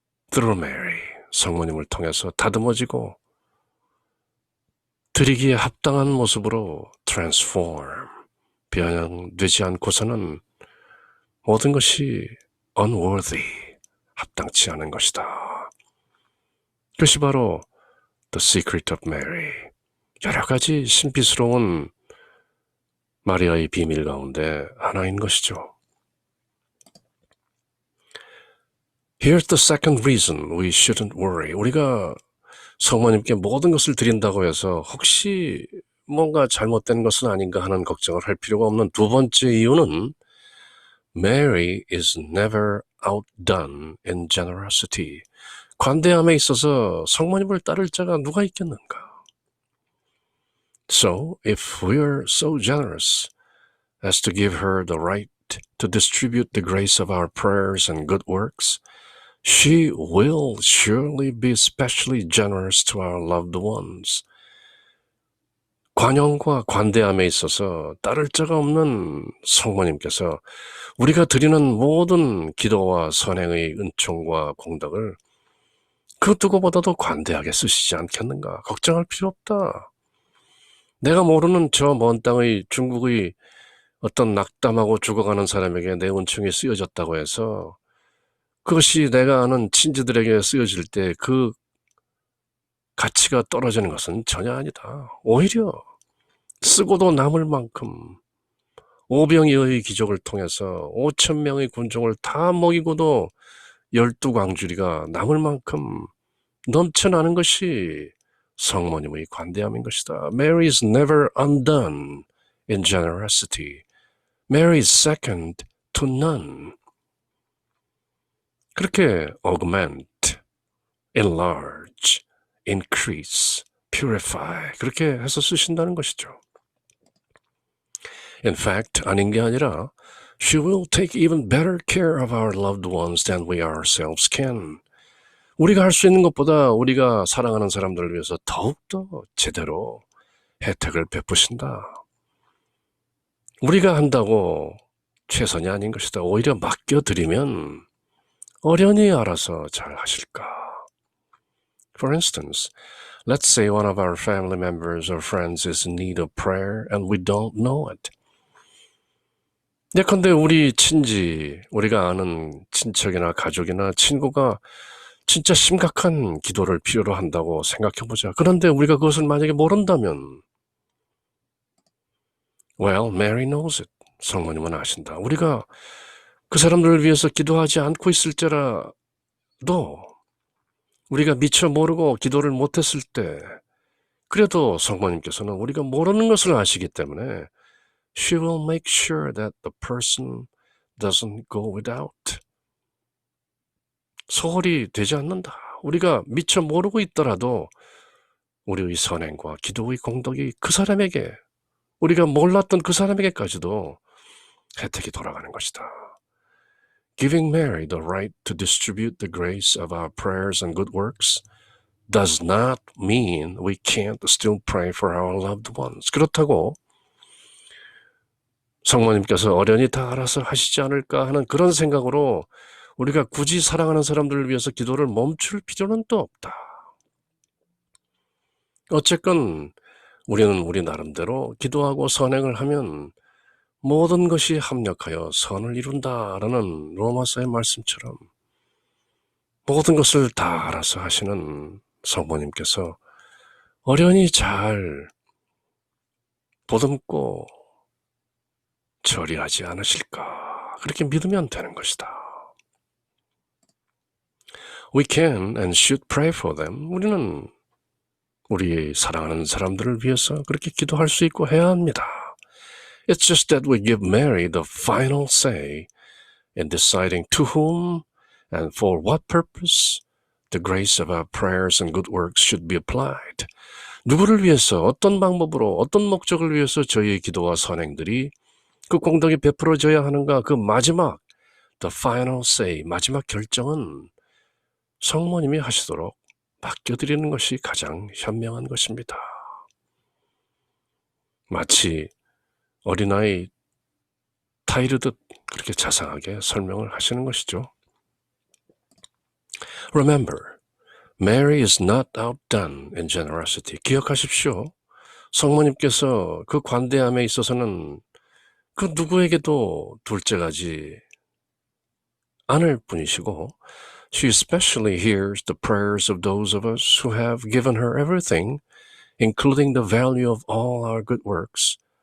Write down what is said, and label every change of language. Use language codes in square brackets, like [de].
[en] Through Mary, [ko] 성모님을 통해서 다듬어지고 드리기에 합당한 모습으로 transform, 변형되지 않고서는 모든 것이 unworthy, 합당치 않은 것이다. 그것이 바로 The Secret of Mary. 여러 가지 신비스러운 마리아의 비밀 가운데 하나인 것이죠. [en] Here's the second reason we shouldn't worry. [ko] 우리가 성모님께 모든 것을 드린다고 해서 혹시 뭔가 잘못된 것은 아닌가 하는 걱정을 할 필요가 없는 두 번째 이유는 [en] Mary is never outdone in generosity. [ko] 관대함에 있어서 성모님을 따를 자가 누가 있겠는가? [en] So, if we're so generous as to give her the right to distribute the grace of our prayers and good works, she will surely be especially generous to our loved ones. [ko] 관용과 관대함에 있어서 따를 자가 없는 성모님께서 우리가 드리는 모든 기도와 선행의 은총과 공덕을 그 누구보다도 관대하게 쓰시지 않겠는가? 걱정할 필요 없다. 내가 모르는 저 먼 땅의 중국의 어떤 낙담하고 죽어가는 사람에게 내 은총이 쓰여졌다고 해서 그것이 내가 아는 친지들에게 쓰여질 때 그 가치가 떨어지는 것은 전혀 아니다. 오히려 쓰고도 남을 만큼 오병이어의 기적을 통해서 5,000명의 군종을 다 먹이고도 12광주리가 남을 만큼 넘쳐나는 것이 성모님의 관대함인 것이다. [en] Mary is never undone in generosity. Mary is second to none. [ko] 그렇게 [en] augment, enlarge, increase, purify [ko] 그렇게 해서 쓰신다는 것이죠. [en] In fact, [ko] 아닌 게 아니라 [en] she will take even better care of our loved ones than we ourselves can. [ko] 우리가 할 수 있는 것보다 우리가 사랑하는 사람들을 위해서 더욱더 제대로 혜택을 베푸신다. 우리가 한다고 최선이 아닌 것이다. 오히려 맡겨드리면 어련히 알아서 잘 하실까. [en] For instance, let's say one of our family members or friends is in need of prayer and we don't know it. [ko] 예컨대 우리 친지, 우리가 아는 친척이나 가족이나 친구가 진짜 심각한 기도를 필요로 한다고 생각해보자. 그런데 우리가 그것을 만약에 모른다면 [en] Well, Mary knows it. [ko] 성모님은 아신다. 우리가 그 사람들을 위해서 기도하지 않고 있을지라도 우리가 미처 모르고 기도를 못했을 때 그래도 성모님께서는 우리가 모르는 것을 아시기 때문에 [en] She will make sure that the person doesn't go without. [ko] 소홀히 되지 않는다. 우리가 미처 모르고 있더라도 우리의 선행과 기도의 공덕이 그 사람에게 우리가 몰랐던 그 사람에게까지도 혜택이 돌아가는 것이다. [en] Giving Mary the right to distribute the grace of our prayers and good works does not mean we can't still pray for our loved ones. [ko] 그렇다고 성모님께서 어련히 다 알아서 하시지 않을까 하는 그런 생각으로 우리가 굳이 사랑하는 사람들을 위해서 기도를 멈출 필요는 또 없다. 어쨌건 우리는 우리 나름대로 기도하고 선행을 하면 모든 것이 합력하여 선을 이룬다라는 로마서의 말씀처럼 모든 것을 다 알아서 하시는 성모님께서 어련히 잘 보듬고 처리하지 않으실까 그렇게 믿으면 되는 것이다. [en] We can and should pray for them. [ko] 우리는 우리 사랑하는 사람들을 위해서 그렇게 기도할 수 있고 해야 합니다. [en] It's just that we give Mary the final say in deciding to whom and for what purpose the grace of our prayers and good works should be applied. [ko] 누구를 위해서 어떤 방법으로 어떤 목적을 위해서 저희의 기도와 선행들이 그 공덕이 베풀어져야 하는가 그 마지막 [en] the final say [ko] 마지막 결정은 성모님이 하시도록 맡겨드리는 것이 가장 현명한 것입니다. 마치 어린아이 타이르듯 그렇게 자상하게 설명을 하시는 것이죠. [en] Remember, Mary is not outdone in generosity. [ko] 기억하십시오. 성모님께서 그 관대함에 있어서는 그 누구에게도 둘째가지 않을 분이시고, [en] she especially hears the prayers of those of us who have given her everything, including the value of all our good works.